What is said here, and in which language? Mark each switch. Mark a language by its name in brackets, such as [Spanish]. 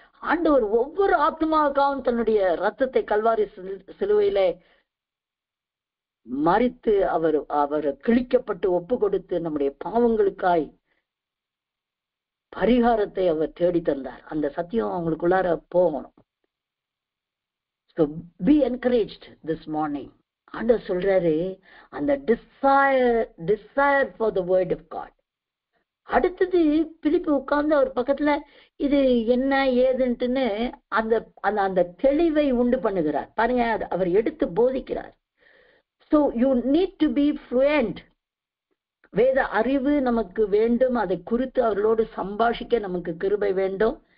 [Tamil] ஆண்டவர் ஒவ்வொரு ஆத்மாவுக்காகவும் தன்னுடைய ரத்தத்தை கல்வாரி சிலுவையில மரித்து அவர் கிழிக்கப்பட்டு ஒப்பு கொடுத்து நம்முடைய பாவங்களுக்காய் பரிகாரத்தை அவர் தேடி தந்தார். அந்த சத்தியம் அவங்களுக்குள்ளார போகணும். [English] So be encouraged this morning. [Tamil] ஆண்டவர் சொல்றாரு, அந்த [English] desire for the word of God. [Tamil] அடுத்தது பிலிப்பு உட்கார்ந்து அவர் பக்கத்துல இது என்ன ஏதுன்ட்டுன்னு அந்த அந்த தெளிவை உண்டு பண்ணுகிறார். பாருங்க, அவர் எடுத்து போதிக்கிறார். [English] So you need to be fluent. [Tamil] வேத அறிவு நமக்கு வேண்டும். அதை குறித்து அவர்களோடு சம்பாஷிக்க நமக்கு கிருபை வேண்டும்.